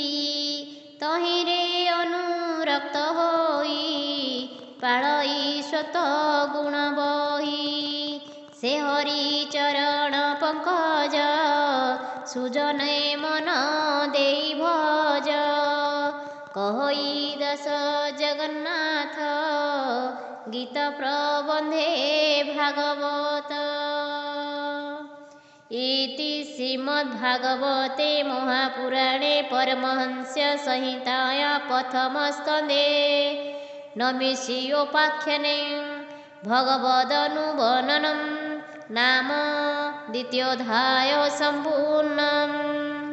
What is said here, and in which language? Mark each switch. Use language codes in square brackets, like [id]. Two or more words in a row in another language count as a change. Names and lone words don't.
[or] ତହିଁରେ ଅନୁରକ୍ତ ହୋଇ ପାଳଇ ସ୍ୱତ ଗୁଣ ବହି ସେ ହରି ଚରଣ ପଙ୍କଜ ସୁଜନେ ମନ ଦେଇ ଭଜ କହଇ ଦଶ ଜଗନ୍ନାଥ ଗୀତ ପ୍ରବନ୍ଧେ ଭାଗବତ [sa] इति श्रीमद्भागवते महापुराणे परमहंस्य संहिताया प्रथमस्कन्धे नमिषीयोपाख्याने भगवदनुवर्णनं नाम द्वितीयोऽध्यायः सम्पूर्णम्।